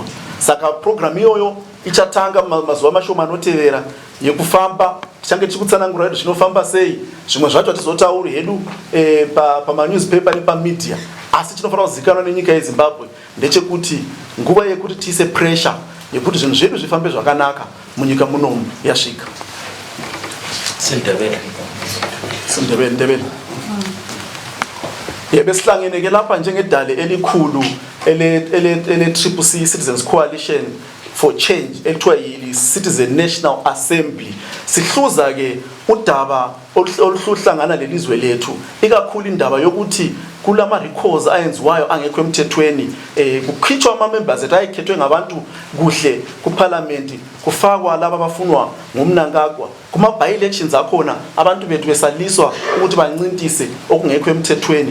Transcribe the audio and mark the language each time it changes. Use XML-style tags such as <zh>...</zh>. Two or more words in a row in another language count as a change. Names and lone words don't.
<sn>Saka program iyoyo ichatanga mazuva mashoma anotevera yekufamba, tichange tichikutsanangura hedu zvinofamba sei, zvimwe zvacho hatizotauri hedu pamanewspaper nepamedia, asi tinofanira kuzivikanwa nenyika yeZimbabwe ndechekuti nguva yekuti tiise pressure yekuti zvinhu zvedu zvifambe zvakanaka munyika munomu yasvika.</sn> <nd>Sindebele besihlangeneke lapha njengedale elikhulu ele-CCC Citizens Coalition for Change elithiwa yi-Citizen National Assembly. Sihluza ke udaba oluhlangana lelizwe lethu, ikakhulu indaba yokuthi kulama recalls ayenziwayo angekho emthethweni, kukhitshwa ama-members ethu ayekhethwe ngabantu kuhle kuparliament, kufakwa laba abafunwa ngumnankagwa kuma by-elections akhona abantu bethu besaliswa ukuthi bancintise okungekho emthethweni.</nd>